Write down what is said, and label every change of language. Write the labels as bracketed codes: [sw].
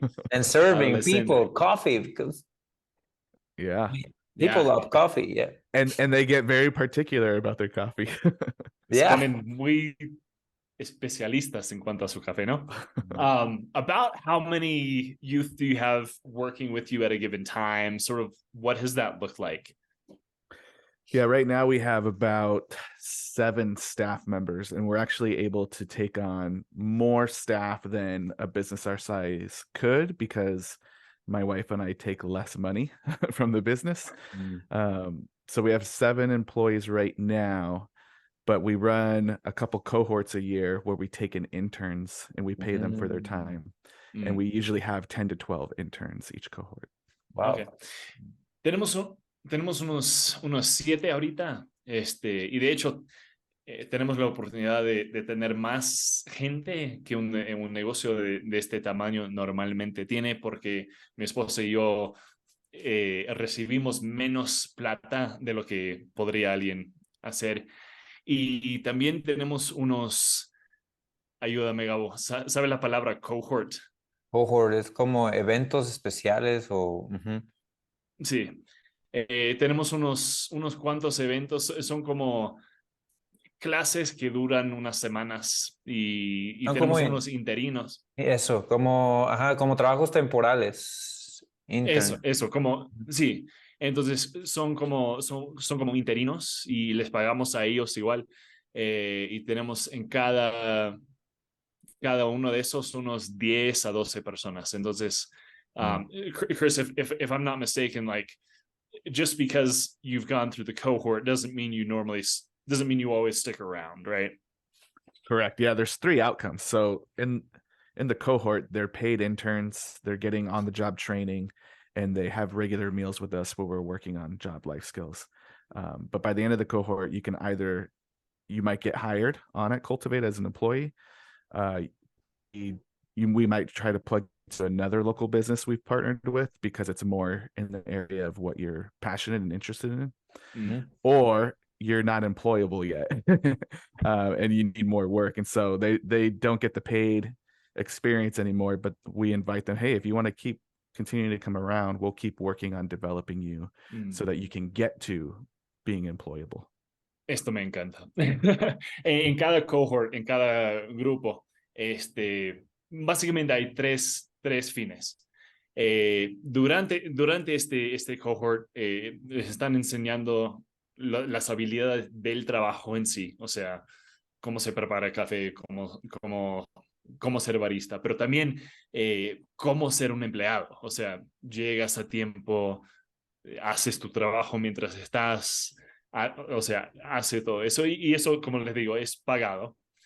[en] And serving people coffee, because people love coffee. Yeah. And they get very particular about their coffee. [es] Se ponen muy especialistas en cuanto a su café, ¿no? [en] About how many youth do you have working with you at a given time? Sort of what does that look like? Yeah, right now we have about 7 staff members, and we're actually able to take on more staff than a business our size could, because my wife and I take less money from the business. So we have 7 employees right now, but we run a couple cohorts a year where we take in interns and we pay them for their time. And we usually have 10 to 12 interns each cohort. Wow. Okay. [es] Tenemos unos 7 ahorita, y de hecho tenemos la oportunidad de tener más gente que un negocio de este tamaño normalmente tiene, porque mi esposa y yo recibimos menos plata de lo que podría alguien hacer. Y también tenemos ayúdame Gabo, ¿sabe la palabra cohort? Cohort es como eventos especiales o... Sí. Tenemos unos cuantos eventos, son como clases que duran unas semanas y Son como tenemos unos interinos. eso, como trabajos temporales, intern. Eso, como, sí. Entonces son como interinos y les pagamos a ellos igual. Y tenemos en cada uno de esos unos 10 a 12 personas. [en] Entonces, Chris, if I'm not mistaken, like just because you've gone through the cohort doesn't mean you always stick around, right? Correct. Yeah, there's 3 outcomes. So in the cohort, they're paid interns, they're getting on the job training, and they have regular meals with us where we're working on job life skills. But by the end of the cohort, you might get hired on at Cultivate as an employee. We might try to plug to another local business we've partnered with because it's more in the area of what you're passionate and interested in. Mm-hmm. Or you're not employable yet and you need more work, and so they don't get the paid experience anymore, but we invite them, hey, if you want to keep continuing to come around, we'll keep working on developing you so that you can get to being employable. [es] Esto me encanta. En cada cohort, en cada grupo, básicamente hay tres fines. Durante este cohort les están enseñando las habilidades del trabajo en sí, o sea, cómo se prepara el café, cómo ser barista, pero también cómo ser un empleado, o sea, llegas a tiempo, haces tu trabajo mientras estás, o sea, hace todo eso y eso, como les digo, es pagado.